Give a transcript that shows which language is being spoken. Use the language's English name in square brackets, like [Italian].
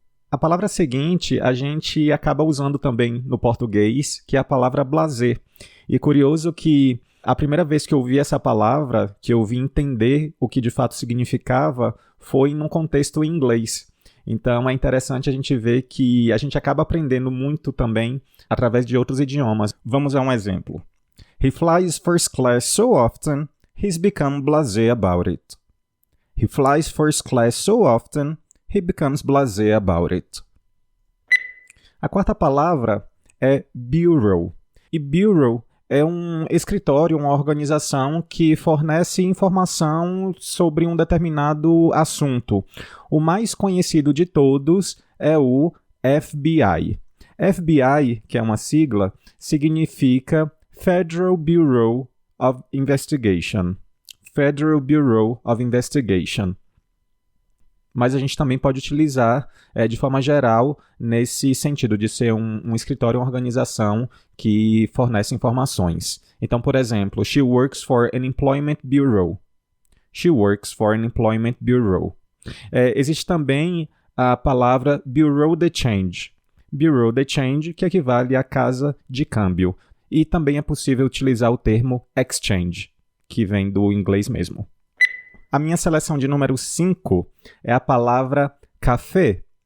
[Portuguese] A palavra seguinte a gente acaba usando também no português, que é a palavra blasé. E curioso que a primeira vez que eu ouvi essa palavra, que eu vi entender o que de fato significava, foi num contexto em inglês. Então é interessante a gente ver que a gente acaba aprendendo muito também através de outros idiomas. Vamos a um exemplo. [English] He flies first class so often, he's become blasé about it. He flies first class so often, he becomes blasé about it. [Portuguese] A quarta palavra é bureau. E bureau é um escritório, uma organização que fornece informação sobre um determinado assunto. O mais conhecido de todos é o FBI. FBI, que é uma sigla, significa Federal Bureau of Investigation. Federal Bureau of Investigation. Mas a gente também pode utilizar de forma geral nesse sentido de ser um escritório, uma organização que fornece informações. Então, por exemplo, she works for an employment bureau. [English] She works for an employment bureau. [Portuguese] Existe também a palavra bureau de change. Bureau de change, que equivale a casa de câmbio. E também é possível utilizar o termo exchange, que vem do inglês mesmo. A minha seleção de número 5 é a palavra café.